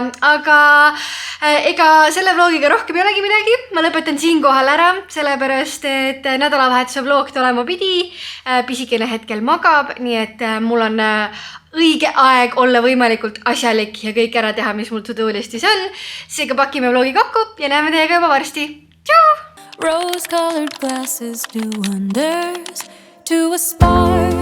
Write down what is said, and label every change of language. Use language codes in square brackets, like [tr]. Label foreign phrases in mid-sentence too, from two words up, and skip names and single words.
[et] Aga ega selle vlogiga rohkem ei olegi midagi. Ma lõpetan siinkohal ära, sellepärast, et nädalavahetuse vlog tulema pidi. Pisikene hetkel magab, nii et mul on õige aeg olla võimalikult asjalik ja kõik ära teha, mis mul to-do-listis on. Seega pakime vlogi kokku ja näeme teiega juba varsti. Tšau! [en] Rose-colored glasses do wonders to a spark.